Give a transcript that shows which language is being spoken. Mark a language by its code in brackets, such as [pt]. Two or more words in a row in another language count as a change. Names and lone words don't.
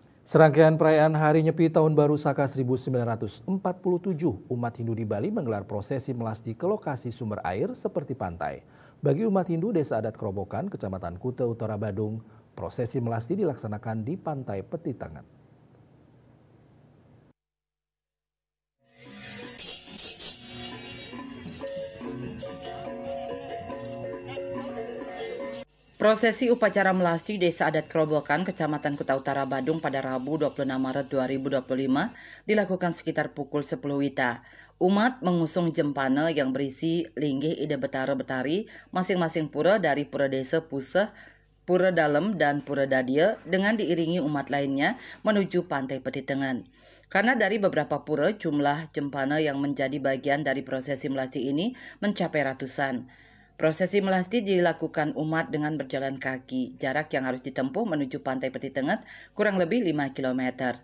[id] Serangkaian perayaan Hari Nyepi Tahun Baru Saka 1947, umat Hindu di Bali menggelar prosesi melasti ke lokasi sumber air seperti pantai. Bagi umat Hindu Desa Adat Kerobokan, Kecamatan Kuta Utara Badung, prosesi melasti dilaksanakan di Pantai Petitangan. Prosesi upacara melasti Desa Adat Kerobokan, Kecamatan Kuta Utara Badung pada Rabu 26 Maret 2025 dilakukan sekitar pukul 10 WITA. Umat mengusung jempana yang berisi linggih ide betara betari masing-masing pura dari Pura Desa Puseh, Pura Dalem, dan Pura Dadia dengan diiringi umat lainnya menuju Pantai Petitengan. Karena dari beberapa pura, jumlah jempana yang menjadi bagian dari prosesi melasti ini mencapai ratusan. Prosesi melasti dilakukan umat dengan berjalan kaki. Jarak yang harus ditempuh menuju Pantai Petitengan kurang lebih 5 km.